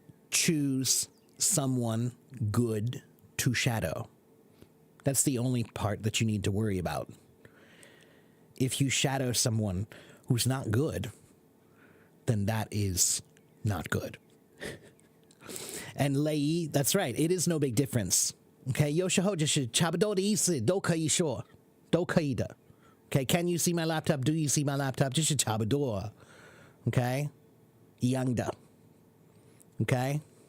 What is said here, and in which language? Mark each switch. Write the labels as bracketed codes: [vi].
[en] Choose someone good to shadow. That's the only part that you need to worry about. If you shadow someone who's not good, then that is not good. And lei, that's right, it is no big difference. [zh] Okay, 有时候就是差不多的意思，都可以说，都可以的。 [en] Okay, can you see my laptop? Do you see my laptop? [zh] 就是差不多。 [en] Okay, [zh] 一样的。 [en] Okay.